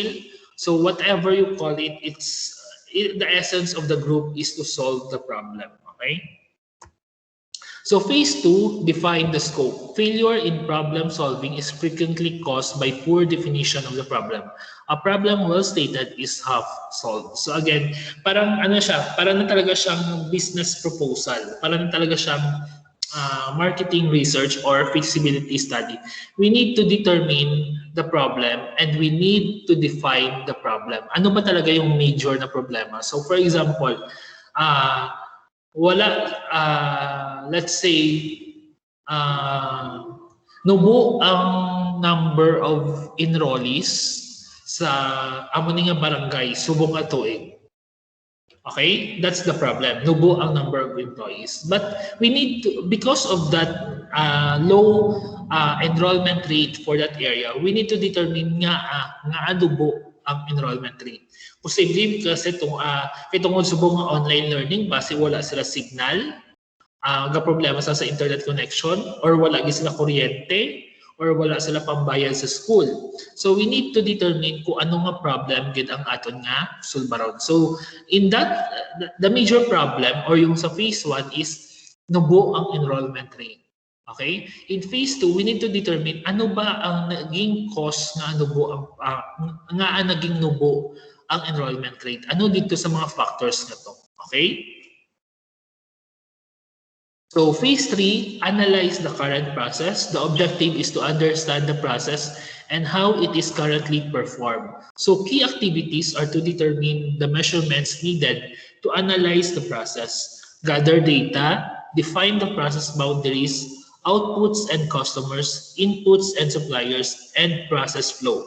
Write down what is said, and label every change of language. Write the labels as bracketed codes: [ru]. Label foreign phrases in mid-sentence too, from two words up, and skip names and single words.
[en] So whatever you call it, the essence of the group is to solve the problem. Okay? So phase 2, define the scope. Failure in problem solving is frequently caused by poor definition of the problem. A problem well stated is half solved. So again, [tl] parang ano siya, parang na talaga siyang [en] business proposal. [tl] Parang na talaga siyang [en] marketing research or feasibility study. We need to determine the problem and we need to define the problem. [tl] Ano ba talaga yung major na problema? [en] So for example, let's say, [hil] nubo ang [en] number of enrollees [hil] sa amo ni nga barangay subong nga tuig. [en] Okay, that's the problem. [hil] Nubo ang [en] number of employees, but we need to, because of that low enrollment rate for that area, we need to determine [hil] nga ano po ang [en] enrollment rate. [tl] Posible kasi itong [hil] subong nga [en] online learning [hil] base wala sila signal, ga problema sa [en] internet connection, [hil] or wala gi sila kuryente, or wala sila pambayad sa school. [en] So we need to determine [hil] kung ano nga problem gid ang aton nga sulbaron. [en] So in that, the major problem or [tl] yung sa [en] phase 1 is [hil] nubo ang [en] enrollment rate. Okay? In phase 2, we need to determine [hil] ano ba ang naging cause nga nubo ang naging nubo ang [en] enrollment rate. [tl] Ano dito sa mga factors na to? [en] Okay? So phase 3, analyze the current process. The objective is to understand the process and how it is currently performed. So key activities are to determine the measurements needed to analyze the process, gather data, define the process boundaries, outputs and customers, inputs and suppliers, and process flow.